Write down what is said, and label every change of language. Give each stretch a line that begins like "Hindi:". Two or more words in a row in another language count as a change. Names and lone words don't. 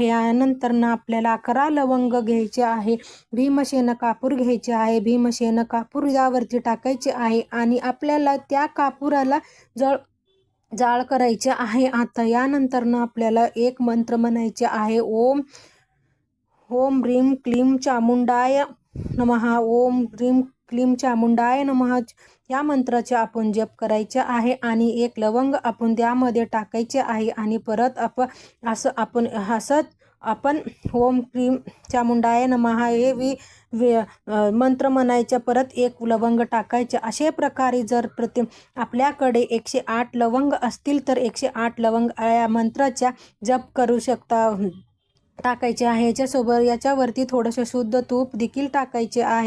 Marathi: यानंतर आपल्याला 11 लवंग घ्यायचे आहे. भीमसेन कापूर घ्यायचे आहे. भीमसेन कापूर यावरती टाकायचे आहे आणि आपल्याला त्या कापुराला जाळ करायचे आहे. आता यानंतर आपल्याला एक मंत्र म्हणायचे आहे.
Sanskrit: ओम ह्रीं क्लीं चामुंडाय नमः. ओम ह्रीं क्लीं चामुंडाय नमः.
Marathi: या मंत्राचे आपण जप करायचे आहे आणि एक लवंग आपण त्यामध्ये टाकायचे आहे आणि परत आपण
Sanskrit: ओम क्लीं चामुंडाय नमः
Marathi: हे मंत्र म्हणायचे. परत एक लवंग टाकायचे. अशा प्रकारे जर आपल्याकडे 108 लवंग असतील तर 108 लवंग या मंत्राच्या जप करू शकता, टाकायचे आहे. याच्यावरती थोडंसं शुद्ध तूप देखील टाकायचे आहे.